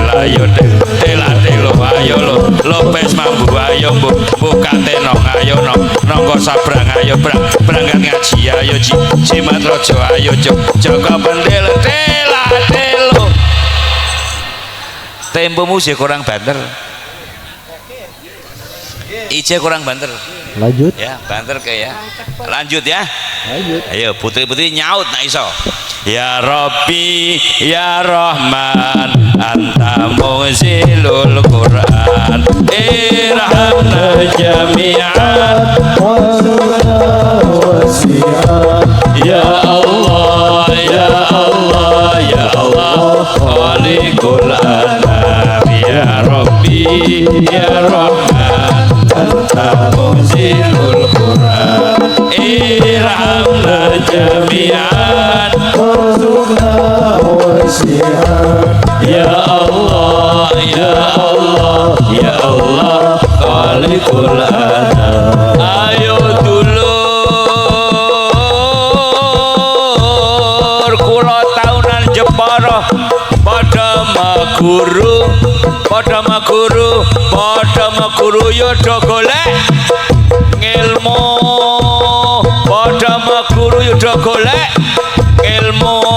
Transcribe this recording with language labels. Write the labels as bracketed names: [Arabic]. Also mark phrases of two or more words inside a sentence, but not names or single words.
[Javanese] Ayo telatelo ayo Lopes mambu ayo buka tenong ayo nongko sabrang ayo berangkat ngaji ayo jimat rojo ayo Joko Pentil telatelo. Tempomu sih kurang banter, Ice kurang banter. [Indonesian] Lanjut ya, banter kayak lanjut ya. Lanjut. [Javanese] Ayo putri-putri nyaut nak iso. [Arabic] يا رب يا رحمن أنت منزل القرآن ارحمنا جميعا يا الله يا الله يا الله خالق العالم يا رب يا رحمن أنت منزل القرآن ارحمنا جميعا وارزقنا wasi'an. يا الله، يا الله، يا الله، خالق الأنام. [Javanese] Ayo dulur kula taunan Jepara padha maguru, padha maguru, padha maguru yo do golek ngilmu, padha maguru yo do golek ilmu.